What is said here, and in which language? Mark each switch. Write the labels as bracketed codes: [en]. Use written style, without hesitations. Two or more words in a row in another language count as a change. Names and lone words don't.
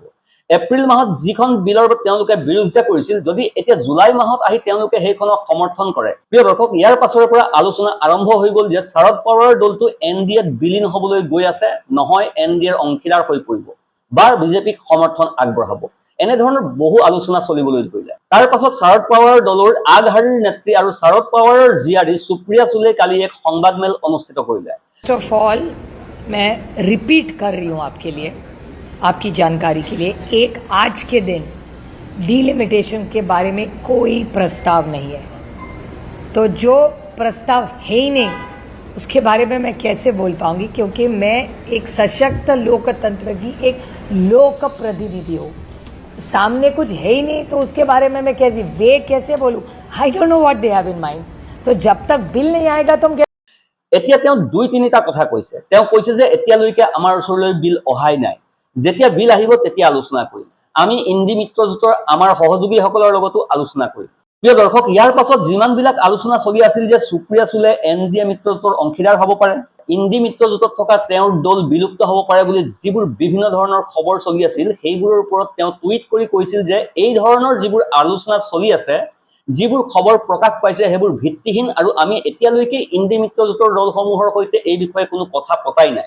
[as] এপ্ৰিল মাহত যিখন বিলৰ তেওঁলোকে বিৰোধিতা কৰিছিল, যদি এতিয়া জুলাই মাহত আহি তেওঁলোকে সেইখনক সমৰ্থন কৰে, প্ৰিয় দৰ্শক, ইয়াৰ পাছৰে পৰা আলোচনা আৰম্ভ হৈ গ'ল যে শাৰদ পাৱাৰৰ দলটো এনডিএত বিলীন হ'বলৈ গৈ আছে, নহয় এনডিএৰ অংশীদাৰ হৈ পৰিব বা বিজেপিক সমৰ্থন আগবঢ়াব। এনেধৰণৰ বহু আলোচনা চলিবলৈ ধৰিলে। তাৰ পাছত শাৰদ পাৱাৰৰ দলৰ আগশাৰীৰ নেত্ৰী আৰু শাৰদ পাৱাৰৰ জীয়াৰী সুপ্ৰিয়া সুলে কালি এক সংবাদমেল অনুষ্ঠিত কৰিলে। [en] first of all [hi] मैं रिपीट कर रही हूँ आपके लिए, आपकी जानकारी के लिए, एक आज के दिन डिलिमिटेशन के बारे में कोई प्रस्ताव नहीं है। तो जो प्रस्ताव है ही नहीं उसके बारे में मैं कैसे बोल पाऊंगी, क्योंकि मैं एक सशक्त लोकतंत्र की एक लोक प्रतिनिधि हूँ। सामने कुछ है ही नहीं तो उसके बारे में मैं कैसे बोलूँ? [en] I don't know what they have in mind. [hi] तो जब तक बिल नहीं आएगा तुम [as] এতিয়া তেওঁ 2-3টা কথা কৈছে। তেওঁ কৈছে যে এতিয়ালৈকে আমাৰ ওচৰলৈ বিল অহাই নাই, যেতিয়া বিল আহিব তেতিয়া আলোচনা কৰিম। আমি ইণ্ডি মিত্ৰজোঁটৰ আমাৰ সহযোগীসকলৰ লগতো আলোচনা কৰিম। প্ৰিয় দৰ্শক, ইয়াৰ পাছত যিমানবিলাক আলোচনা চলি আছিল যে সুপ্ৰিয়া সুলে এনডিএ মিত্ৰজোঁটৰ অংশীদাৰ হ'ব পাৰে, ইণ্ডি মিত্ৰজোঁটত থকা তেওঁৰ দল বিলুপ্ত হ'ব পাৰে বুলি যিবোৰ বিভিন্ন ধৰণৰ খবৰ চলি আছিল, সেইবোৰৰ ওপৰত তেওঁ টুইট কৰি কৈছিল যে এই ধৰণৰ যিবোৰ আলোচনা চলি আছে, যিবোৰ খবৰ প্ৰকাশ পাইছে সেইবোৰ ভিত্তিহীন আৰু আমি এতিয়ালৈকে ইণ্ডি মিত্ৰজোঁটৰ দলসমূহৰ সৈতে এই বিষয়ে কোনো কথা পতাই নাই।